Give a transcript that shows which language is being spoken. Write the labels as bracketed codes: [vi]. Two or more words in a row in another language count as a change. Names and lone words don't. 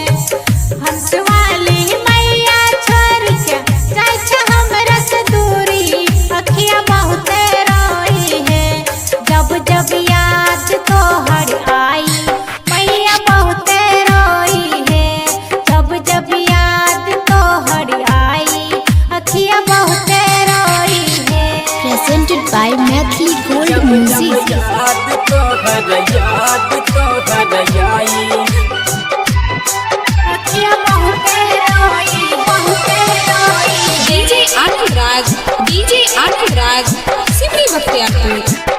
[mai] हंस वाली मैया छोड़ के जाय छ हमरा से दूरी, अखिया बहुते रोई है। जब जब याद तो हर आई, मैया बहुते रोई है। जब जब याद तो हर आई, अखिया बहुते रोई है। [en] Presented by Mathli Gold Music. [mai] याद तो हर आई, अखिया बहुते रोई, बहुते रोई। DJ अनुराग सिमरी बख्तियारपुर।